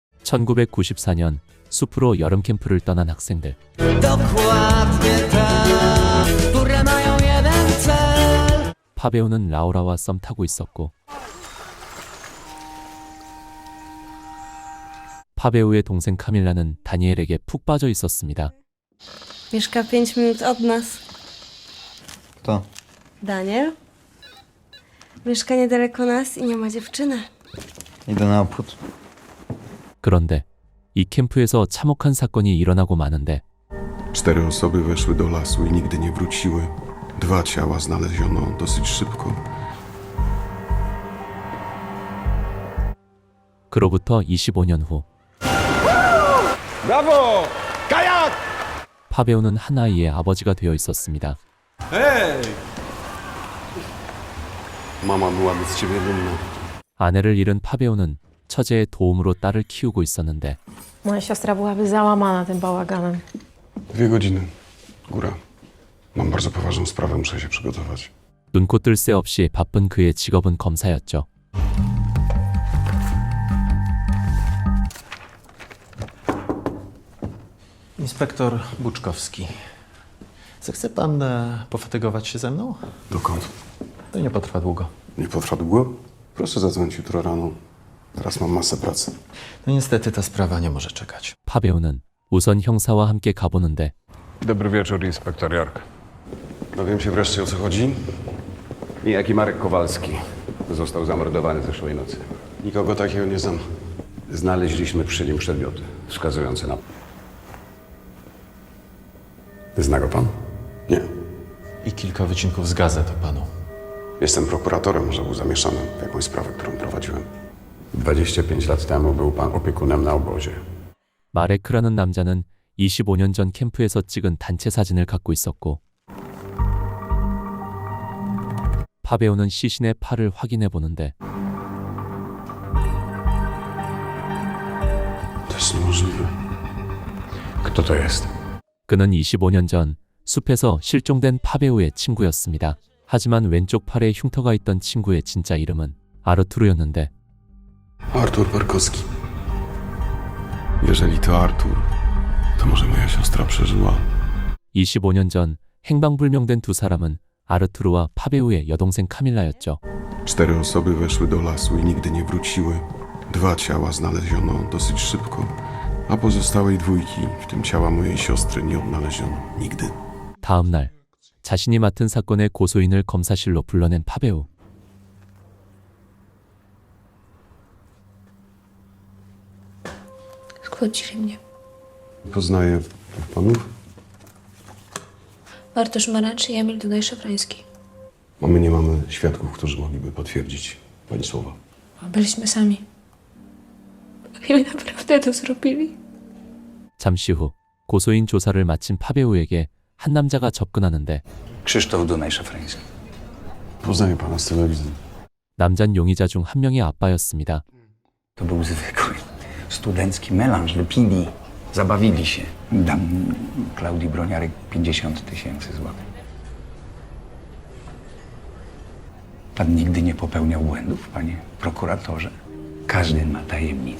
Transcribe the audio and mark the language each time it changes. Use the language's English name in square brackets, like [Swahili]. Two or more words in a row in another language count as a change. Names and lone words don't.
[Korean] 1994년 숲으로 여름 캠프를 떠난 학생들. [Polish] Dokładnie te, które mają jeden cel. [Korean] 파베오는 라우라와 썸 타고 있었고 파베오의 동생 카밀라는 다니엘에게 푹 빠져 있었습니다. [Polish] Mieszka 5 minut od nas. Kto? Daniel? Mieszka niedaleko nas i nie ma dziewczyny. Idę na obchód. [Korean] 그런데 이 캠프에서 참혹한 사건이 일어나고 마는데 [Polish] 4 osoby weszły do lasu i nigdy nie wróciły. 2 ciała znaleziono dosyć szybko. [Korean] 그로부터 25년 후 [Polish] Brawo! Kajak! [Korean] 파베오는 한 아이의 아버지가 되어 있었습니다. [Polish] Hej! Mama byłaby z ciebie dumna. [Korean] 아내를 잃은 파베오는 처제의 도움으로 딸을 키우고 있었는데 [Polish] Moja siostra byłaby załamana tym bałaganem. 2 godziny. Góra. Mam bardzo poważną sprawę, muszę się przygotować. [Korean] 눈코 뜰 새 없이 바쁜 그의 직업은 검사였죠. [Polish] Inspektor Buczkowski. Zechce pan pofatygować się ze mną? Dokąd? To nie potrwa długo. Nie potrwa długo? Proszę zadzwonić jutro rano. Teraz mam masę pracy. No niestety ta sprawa nie może czekać. [Korean] 파베오는 우선 형사와 함께 가보는데 [Polish] Dobry wieczór, inspektor York. Dowiem się wreszcie, o co chodzi? Niejaki Marek Kowalski został zamordowany zeszłej nocy. Nikogo takiego nie znam. Znaleźliśmy przy nim przedmioty wskazujące na... Zna go pan? Nie. I kilka wycinków z gazet o panu. Jestem prokuratorem, może był zamieszany w jakąś sprawę, którą prowadziłem. 25 lat temu był pan opiekunem na obozie. [Korean] 마레크라는 남자는 25년 전 캠프에서 찍은 단체 사진을 갖고 있었고 파베오는 시신의 팔을 확인해 보는데 [Polish] To jest niemożliwe. Kto to jest? [Korean] 그는 25년 전 숲에서 실종된 파베오의 친구였습니다. 하지만 왼쪽 팔에 흉터가 있던 친구의 진짜 이름은 아르투르였는데 [Polish] Artur Perkowski. Jeżeli to Artur, to może moja siostra przeżyła. [Korean] 25년 전 행방불명된 두 사람은 아르투르와 파베오의 여동생 카밀라였죠. [Polish] 4 osoby weszły do lasu i nigdy nie wróciły. 2 ciała znaleziono dosyć szybko, a pozostałej 2, w tym ciała mojej siostry, nie odnaleziono nigdy. [Korean] 다음 날 자신이 맡은 사건의 고소인을 검사실로 불러낸 파베오. [Polish] Skłócili mnie. Poznaję panów, Bartosz Maracz i Emil Dunaj-Szafrański. a my nie mamy świadków, którzy mogliby potwierdzić pani słowa. Byliśmy sami. Oni naprawdę to zrobili. [Korean] 잠시 후 고소인 조사를 마친 파베오에게 한 남자가 접근하는데 [Polish] Krzysztof Dunaj-Szafrański. Poznaję pana z telewizji. [Korean] 남잔 용의자 중 한 명의 아빠였습니다. [Polish] To był zwykły studencki melanż. Wypili, zabawili się. Dam Klaudii Broniarek 50 000 złotych. Pan nigdy nie popełniał błędów, panie prokuratorze? Każdy ma tajemnicę.